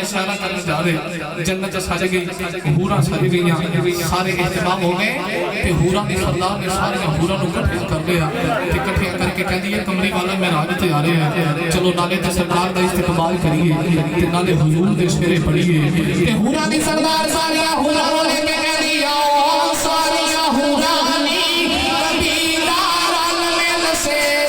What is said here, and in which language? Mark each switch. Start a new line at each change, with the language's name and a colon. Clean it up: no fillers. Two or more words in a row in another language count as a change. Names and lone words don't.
Punjabi: سیارہ کرنے جا رہے، جنت سج گئی، حوراں سج گئیاں، سارے اہتمام ہو گئے تے حوراں دی سردار نے سارے حوراں نوں اکٹھے کر لیا تے اکٹھے کر کے کہندی ہے کملی والا معراج تے آ رہے ہیں، چلو نالے تے سرکار دا استقبال کریے تے نالے حضور دے سپیرے پڑھیے تے حوراں دی سردار سارے حوراں نوں لے کے کہندی آؤ سارے حوراں نی کبھی دارن مل سے